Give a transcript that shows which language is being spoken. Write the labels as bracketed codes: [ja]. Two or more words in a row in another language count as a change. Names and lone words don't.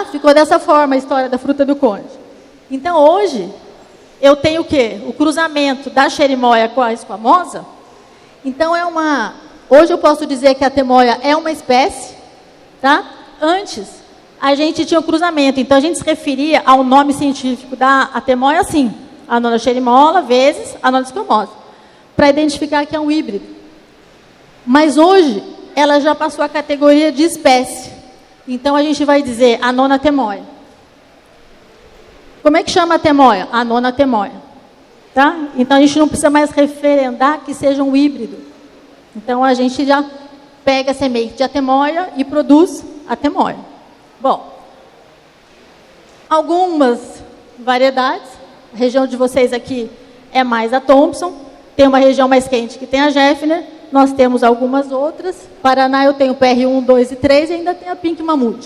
[pt] Ficou dessa forma a história da fruta do conde. Então, hoje, eu tenho o quê? O cruzamento da xerimoia com a esquamosa. Então, hoje eu posso dizer que a temoia é uma espécie, tá? Antes, a gente tinha o cruzamento. Então, a gente se referia ao nome científico da temoia assim. Anona xerimola vezes Anona esquamosa. Para identificar que é um híbrido. Mas hoje, ela já passou a categoria de espécie. Então, a gente vai dizer Anona temoia. Como é que chama a temoia? Anona temoia. Tá? Então, a gente não precisa mais referendar que seja um híbrido. Então, a gente já pega a semente de atemoia e produz atemoia. Bom, algumas variedades, a região de vocês aqui é mais a Thompson, tem uma região mais quente que tem a Jeffner, nós temos algumas outras, Paraná eu tenho PR1, 2 e 3 e ainda tem a Pink Mamute.